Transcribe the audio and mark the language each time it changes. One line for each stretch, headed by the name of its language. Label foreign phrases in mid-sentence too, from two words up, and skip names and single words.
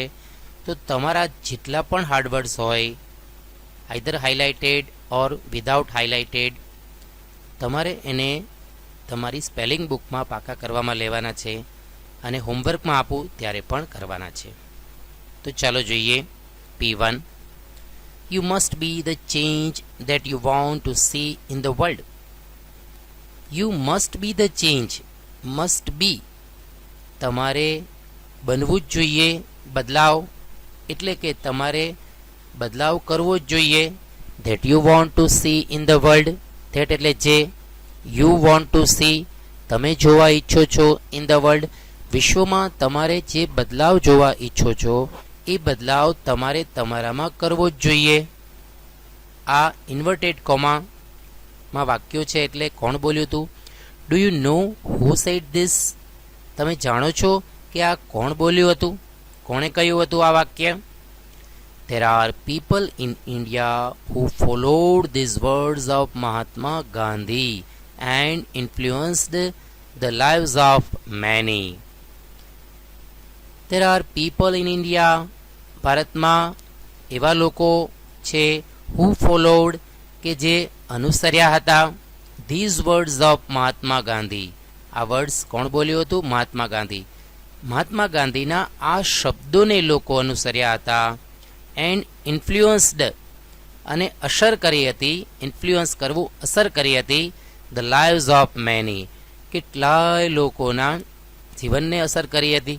Gujarati: તો તમારા જેટલા પણ હાર્ડવર્ડ્સ હોય,
English: either highlighted or without highlighted,
Gujarati: તમારે એને તમારી
English: spelling bookમાં
Gujarati: પાકા કરવામાં લેવાના છે અને હોમવર્કમાં આપું ત્યારે પણ કરવાના છે. તો ચાલો જોઈએ.
English: P1. You must be the change that you want to see in the world. You must be the change. Must be.
Gujarati: તમારે બનવું જ જોઈએ. બદલાવ એટલે કે તમારે બદલાવ કરવો જ જોઈએ.
English: That you want to see in the world.
Gujarati: That એટલે જે.
English: You want to see.
Gujarati: તમે જોવા ઈચ્છો છો.
English: In the world.
Gujarati: વિશ્વમાં તમારે જે બદલાવ જોવા ઈચ્છો છો એ બદલાવ તમારે તમારામાં કરવો જ જોઈએ. આ
English: inverted commaમાં
Gujarati: વાક્યો છે, એટલે કોણ બોલ્યું હતું?
English: do you know who said this?
Gujarati: તમે જાણો છો કે આ કોણ બોલ્યું હતું? કોણે કહ્યું હતું આ વાક્ય?
English: There are people in India who followed these words of Mahatma Gandhi and influenced the lives of many. There are people in India.
Gujarati: ભારતમાં એવા લોકો છે
English: who followed
Gujarati: કે જે અનુસર્યા હતા
English: these words of
Gujarati: મહાત્મા ગાંધી. આ વર્ડ્સ કોણ બોલ્યું હતું? મહાત્મા ગાંધી. મહાત્મા ગાંધીના આ શબ્દોને લોકો અનુસર્યા હતા.
English: and influenced
Gujarati: અને અસર કરી હતી. ઇન્ફ્લુઅન્સ કરવું, અસર કરી હતી.
English: the lives of many,
Gujarati: કેટલાય લોકોના જીવનને અસર કરી હતી.